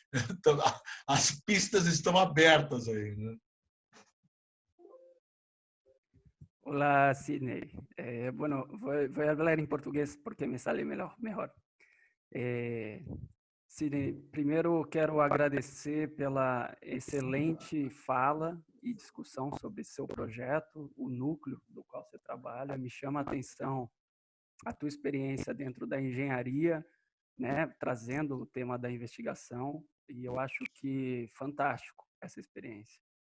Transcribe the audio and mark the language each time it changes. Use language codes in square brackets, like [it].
[pt] Então, as pistas estão abertas aí, né? [es] Hola, Sidney. Bueno, voy a hablar en portugués porque me sale mejor. [pt] Sidney, primeiro quero agradecer pela excelente fala e discussão sobre seu projeto, o núcleo do qual você trabalha. Me chama a atenção a tua experiência dentro da engenharia, né, trazendo o tema da investigação, e eu acho que fantástico essa experiência.